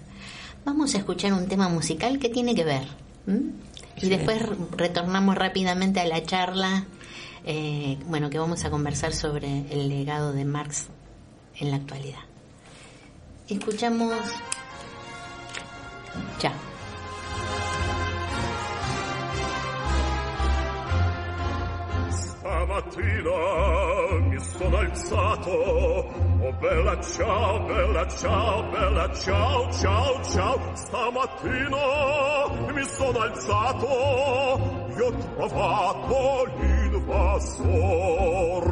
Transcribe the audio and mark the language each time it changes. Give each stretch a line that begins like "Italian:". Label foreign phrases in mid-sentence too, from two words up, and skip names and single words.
Spanish: Vamos a escuchar un tema musical que tiene que ver, y después retornamos rápidamente a la charla. Que vamos a conversar sobre el legado de Marx en la actualidad. Escuchamos ya.
Italian: Stamattina mi sono alzato, oh bella ciao, bella ciao, bella ciao, ciao, ciao. Stamattina mi sono alzato, io ho trovato l'invasor.